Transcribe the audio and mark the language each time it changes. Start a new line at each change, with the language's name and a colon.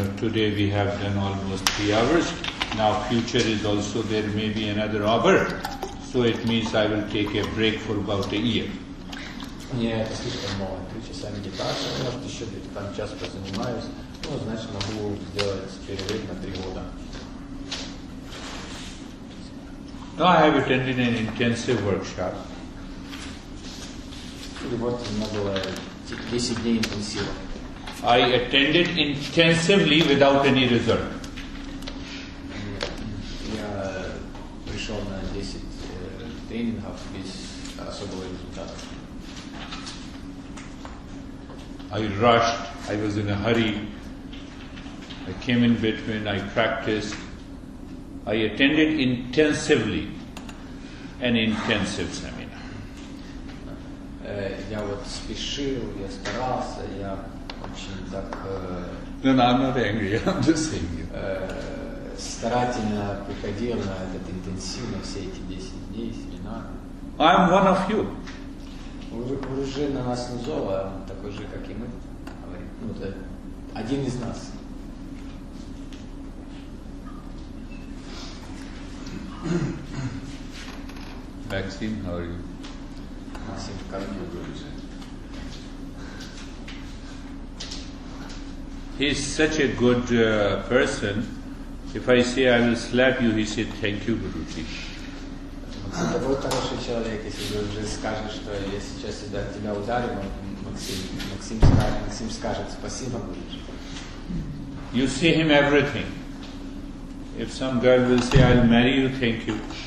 English: Today we have done almost 3 hours. Now future is also there may be another hour. So it means I will take a break for about a year.
Russian: Мне это слишком мало. 3 часа медитации, может еще где-то там час позанимаюсь. Ну, значит, могу сделать перерыв на 3 года.
English: Now I have attended an intensive workshop.
Russian: И вот у меня было 10 дней интенсива.
English: I attended intensively without any result.
Russian: Я пришел на 10 тренингов без особого результата.
English: I rushed, I was in a hurry, I came in between, I practiced. I attended intensively an intensive seminar.
Russian: Я вот спешил, я старался, я очень так
English: No, I'm not angry, I'm just saying it.
Russian: Старательно приходил на этот интенсив, на все эти 10 дней семинар.
English: I'm one of you.
Russian: Вы уже на нас не зол, а он такой же, как и мы, говорит. Ну, это один из нас.
English: Maxime, how are you?
Russian: Максим, как вы?
English: He is such a good person. If I say I will slap you, he said, thank you, Guruji.
Russian: Максим такой хороший человек, если вы уже скажете, что я сейчас тебя ударю, Максим скажет спасибо, Guruji.
English: You say him everything. If some girl will say, I'll marry you, thank you.